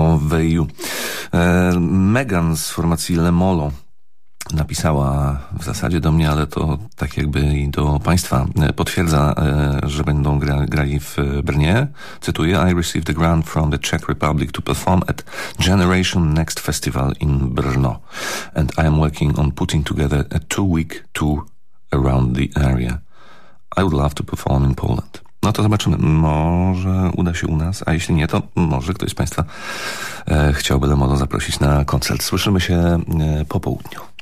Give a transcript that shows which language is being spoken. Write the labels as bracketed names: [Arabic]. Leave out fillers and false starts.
[Polish] Play You. Megan z formacji Le Molo napisała w zasadzie do mnie, ale to tak jakby i do państwa, potwierdza, że będą grali w Brnie. Cytuję: [English] I received a grant from the Czech Republic to perform at Generation Next Festival in Brno. And I am working on putting together a 2-week tour around the area. I would love to perform in Poland. [Polish] No to zobaczymy. Może uda się u nas, a jeśli nie, to może ktoś z państwa chciałby Le Molo zaprosić na koncert. Słyszymy się po południu.